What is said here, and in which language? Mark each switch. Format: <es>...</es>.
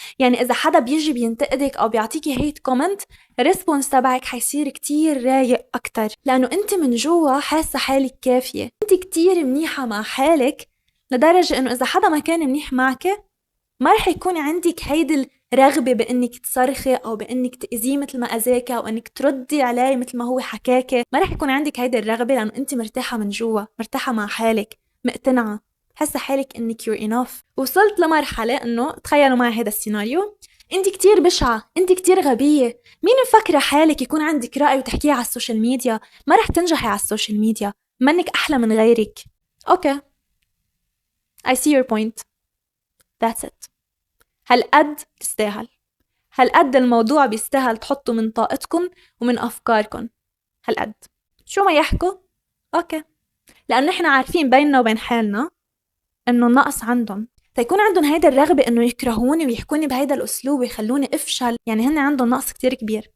<ar>يعني اذا حدا بيجي بينتقدك او بيعطيكي هيت كومنت، الريسبونس تبعك حيصير كتير رايق اكتر، لانه انت من جوا حاسة حالك كافية، انت كتير منيحة مع حالك، لدرجة انه اذا حدا ما كان منيح معك ما رح يكون عندك هيدي الرغبة بانك تصرخي او بانك تأذيه مثل ما اذاك او انك تردي عليه مثل ما هو حكاكي، ما رح يكون عندك هيدي الرغبة، لانه انت مرتاحة من جوا، مرتاحة مع حالك، مقتنعة، حاسة حالك انك</ar> <en>you're enough.</en> <ar>وصلت لمرحلة انه تخيلوا معي هذا السيناريو، انت كتير بشعة، انت كتير غبية، مين مفكرة حالك يكون عندك رأي وتحكيه على السوشيال ميديا؟ ما رح تنجحي على السوشيال ميديا، منك احلى من غيرك. اوكي</ar> <en>I see your point. That's it.</en> <ar>هالقد تستاهل، هالقد الموضوع بيستاهل تحطوا من طاقتكم ومن أفكاركم، هالقد شو ما يحكوا أوكي، لأنه نحن عارفين بيننا وبين حالنا إنه النقص عندهم، فيكون عندهم هيدا الرغبة إنه يكرهوني ويحكوني بهيدا الأسلوب ويخلوني أفشل، يعني هن عندهم نقص كتير كبير.</ar>